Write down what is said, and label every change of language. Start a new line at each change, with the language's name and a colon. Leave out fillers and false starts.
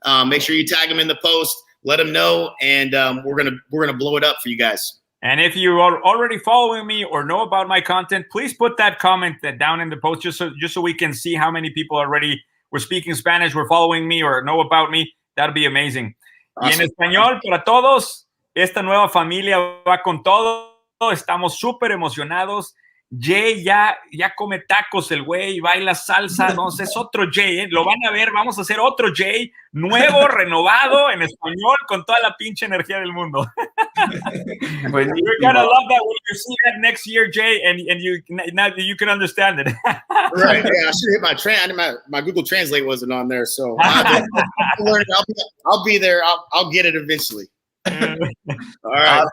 English: Make sure you tag them in the post. Let them know, and we're gonna blow it up for you guys. And if you are already following me or know about my content, please put that comment down in the post just so we can see how many people already were speaking Spanish, were following me, or know about me. That'd be amazing.
Spanish: Awesome. Y en español para todos, esta nueva familia va con todo. Estamos súper emocionados. Jay ya come tacos el güey, baila salsa, no sé, es otro Jay, lo van a ver, vamos a hacer otro Jay, nuevo, renovado, en español, con toda la pinche energía del mundo.
English: You're gonna love that when you see that next year, Jay, and you can understand it. Right, yeah, I should hit my Google Translate wasn't on there, so I'll be there, I'll get it eventually. All right.